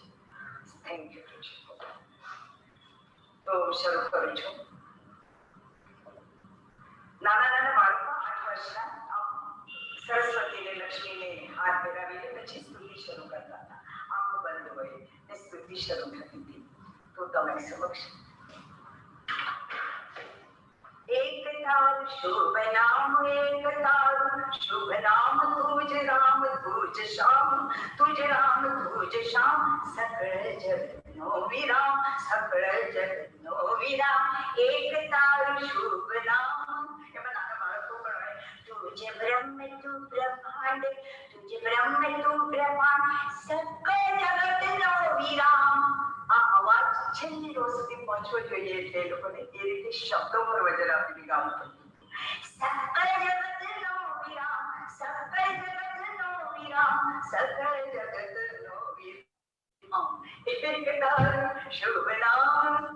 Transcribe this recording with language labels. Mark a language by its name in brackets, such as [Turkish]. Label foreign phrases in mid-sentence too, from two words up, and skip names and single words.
[English] thank you. [Gujarati] તો શરૂ કરું છું. નાના બાળકો 8 વર્ષના સરસ્વતીને લક્ષ્મીને હાથ ફેરાવીને પછી સ્તુતિ શરૂ કરતા હતા. આંખો બંધ હોય ને સ્તુતિ શરૂ થતી હતી. તો તમારી સમક્ષ એક તાર શુભ નામ એક તાર શુભ નામ તુજ રામ તુજ શ્યામ તુજ રામ તુજ શ્યામ સકલ જગનો વિરામ સકલ જગનો વિરામ એક તાર શુભ નામ. એમાં નાના બાળકો પણ હોય તુજે બ્રહ્મ તૂ બ્રહ્માંડ તુજે બ્રહ્મ તૂ બ્રહ્માંડ સકલ જગતનો વિરામ. આ અવાજ છેલ્લી રોજ સુધી પહોંચવો જોઈએ એટલે એ લોકોને એ રીતે શબ્દો પર વજન આપીને ગાવું પડતું. સકલ જગતનો વિરામ સકલ જગતનો વિરામ સકલ જગતનો વિરામ એક તાર શુભ નામ.